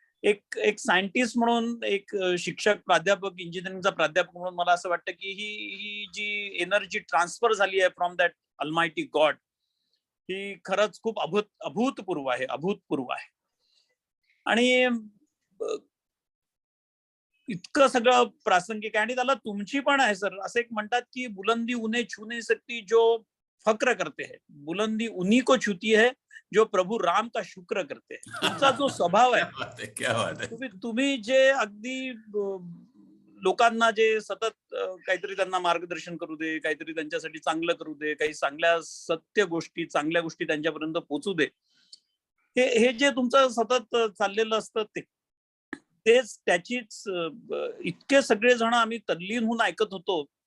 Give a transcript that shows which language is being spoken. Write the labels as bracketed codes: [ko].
[mr] एक सायंटिस्ट म्हणून, एक शिक्षक, प्राध्यापक, इंजिनिअरिंगचा प्राध्यापक म्हणून मला असं वाटतं की ही जी एनर्जी ट्रान्सफर झाली आहे [en] from that almighty God, [mr] ही खरंच खूप अभूतपूर्व आहे. आणि इतकं सगळं प्रासंगिक आहे. आणि त्याला तुमची पण आहे सर. असं एक म्हणतात की [hi] बुलंदी उन्हें छू नहीं सकती जो फक्र करते है, बुलंदी उन्हीं को छूती है जो प्रभू राम का शुक्र करते हैं. [mr] तुमचा जो स्वभाव आहे, [hi] क्या बात [mr] आहे. तुम्ही जे अगदी लोकांना जे सतत काहीतरी त्यांना मार्गदर्शन करू दे, काहीतरी त्यांच्यासाठी चांगलं करू दे, काही चांगल्या चांगल्या गोष्टी त्यांच्यापर्यंत पोहोचू दे, हे जे तुमचं सतत चाललेलं असतं तेच त्याचीच इतके सगळे जण आम्ही तल्लीन होऊन ऐकत होतो.